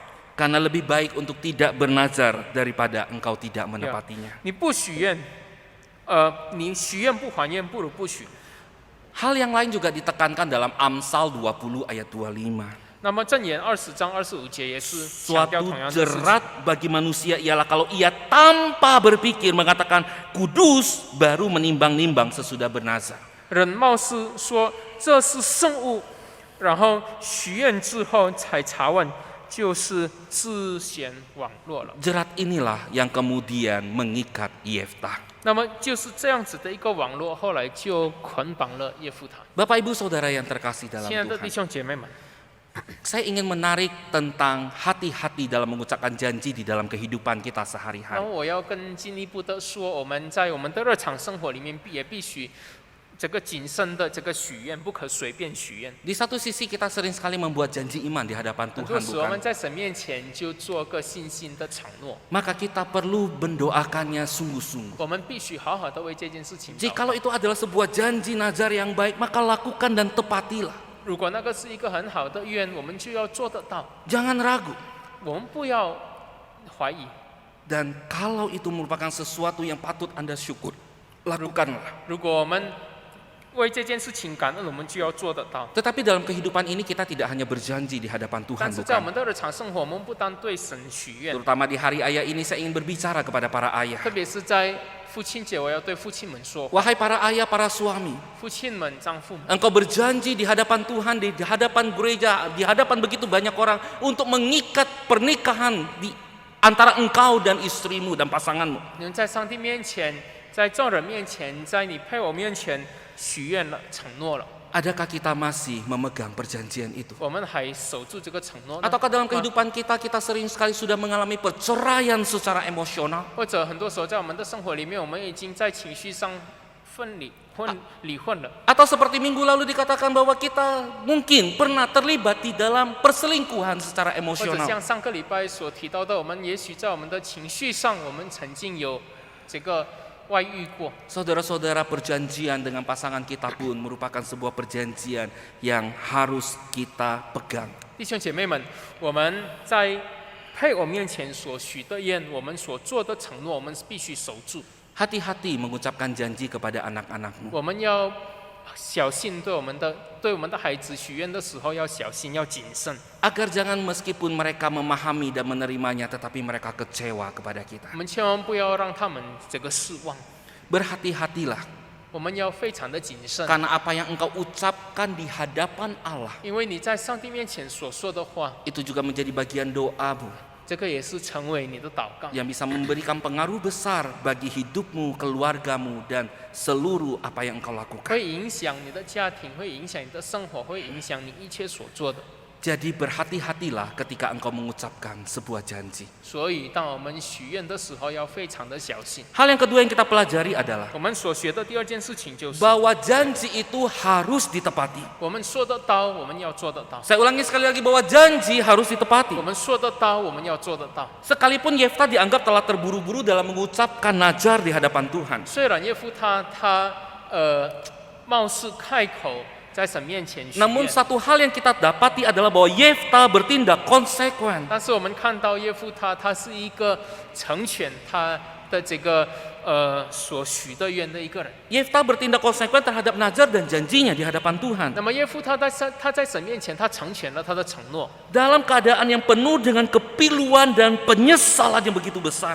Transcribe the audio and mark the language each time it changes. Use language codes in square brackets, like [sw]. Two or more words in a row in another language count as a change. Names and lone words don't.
[id] Karena lebih baik untuk tidak bernazar daripada engkau tidak menepatinya. [zh] 你不许愿，你许愿不还愿，不如不许。 [id] Hal yang lain juga ditekankan dalam Amsal 20 ayat 25. [zh] 那么箴言20章25节也是强调 [id] Suatu [zh] 同样的事情。 [id] jerat bagi manusia ialah kalau ia tanpa berpikir mengatakan kudus baru menimbang-nimbang sesudah bernazar. [zh] 人貌似说这是圣物，然后许愿之后才查问，就是自显网络了。 [id] Jerat inilah yang kemudian mengikat Yeftah. [zh] 那么就是这样子的一个网络，后来就捆绑了耶夫塔。 [id] Bapak Ibu Saudara yang terkasih dalam [zh] 亲爱的弟 [id] Tuhan, [zh] 兄姐妹们， [id] saya ingin menarik tentang hati-hati dalam mengucapkan janji di dalam kehidupan kita [zh] 那 [id] sehari-hari. [zh] 么我要更进一步的说，我们在我们的日常生活里面也必须这个谨慎的这个许愿，不可随便许愿。 [id] Di satu sisi kita sering sekali membuat janji iman di hadapan [zh] 很 [id] Tuhan, [zh] 多时我们 [id] bukan? [zh] 在神面前就做个信心的承诺， [id] Maka kita perlu mendoakannya sungguh-sungguh. [zh] 我们必须好好的为这件事情祷告。 [id] Jikalau itu adalah sebuah janji nazar yang baik, maka lakukan dan tepatilah. [zh] 如果那个是一个很好的愿，我们就要做得到， [id] Jangan ragu. [zh] 我们不要怀疑。 [id] Dan kalau itu merupakan sesuatu yang patut Anda syukur, lakukanlah. [zh] 如果我们为这件事情感恩，我们就要做得到。 [id] Tetapi dalam kehidupan ini kita tidak hanya berjanji di hadapan Tuhan, [zh] 但是在我 [id] bukan? [zh] 们的日常生活，我们不单对神许愿， [id] Terutama di hari ayah ini saya ingin berbicara kepada para ayah. [zh] 特别是在父亲节，我要对父亲们说， [id] Wahai para ayah, para suami, [zh] 父亲们、丈夫们， [id] engkau berjanji di hadapan Tuhan, di hadapan gereja, di hadapan begitu banyak orang untuk mengikat pernikahan di antara engkau dan istrimu dan pasanganmu. [zh] 你们在上帝面前，在众人面前，在你配偶面前许愿了、承诺了， [id] Adakah kita masih memegang perjanjian itu? [zh] 我们还守住这个承诺呢？ [id] Ataukah dalam kehidupan kita sering sekali sudah mengalami perceraian secara emosional? [zh] 或者很多时候在我们的生活里面，我们已经在情绪上离婚了。 [id] Atau seperti minggu lalu dikatakan bahwa kita mungkin pernah terlibat di dalam perselingkuhan secara [zh] 或者 [id] emosional. [zh] 像上个礼拜所提到的，我们也许在我们的情绪上，我们曾经有这个外遇过。 [id] Saudara-saudara, perjanjian dengan pasangan kita pun merupakan sebuah perjanjian yang harus kita pegang. [zh] 弟兄姐妹们，我们在配偶面前所许的愿，我们所做的承诺，我们必须守住。 [id] Hati-hati mengucapkan janji kepada anak-anakmu. [zh] 我们要小心对我们的孩子许愿的时候要小心，要谨慎， [id] Agar jangan meskipun mereka memahami dan menerimanya, tetapi mereka kecewa kepada kita. [zh] 我们千万不要让他们这个失望。 [id] Berhati-hatilah, [zh] 我们要非常的谨慎， [id] karena apa yang engkau ucapkan di hadapan Allah, [zh] 因为你在上帝面前所说的话， [id] itu juga menjadi bagian doamu [zh] 这个也是成为你的祷告， [id] yang bisa memberikan pengaruh besar bagi hidupmu, keluargamu, dan seluruh apa yang engkau lakukan. [zh] 会影响你的家庭，会影响你的生活，会影响你一切所做的。 [id] Jadi berhati-hatilah ketika engkau mengucapkan sebuah janji. [zh] 所以，当我们许愿的时候，要非常的小心。 [id] Hal yang kedua yang kita pelajari adalah [zh] 我们所学的第二件事情就是， [id] bahwa janji itu harus ditepati. [zh] 我们说得到，我们要做得到； [id] Saya ulangi sekali lagi bahwa janji harus ditepati. [zh] 我们说得到，我们要做得到。 [id] Sekalipun Yeftah dianggap telah terburu-buru dalam mengucapkan nazar di hadapan Tuhan. [zh] 虽然耶夫他貌似开口在神面前许 [id] Namun [zh] 愿， [id] satu hal yang kita dapati adalah bahwa Yeftah bertindak konsekuen. [zh] 但是我们看到耶夫他是一个成全他的这个所许的愿的一个人。 [id] Yeftah bertindak konsekuen terhadap nazar dan janjinya di hadapan Tuhan. [zh] 那么耶夫他在神面前，他成全了他的承诺， [id] Dalam keadaan yang penuh dengan kepiluan dan penyesalan yang begitu besar.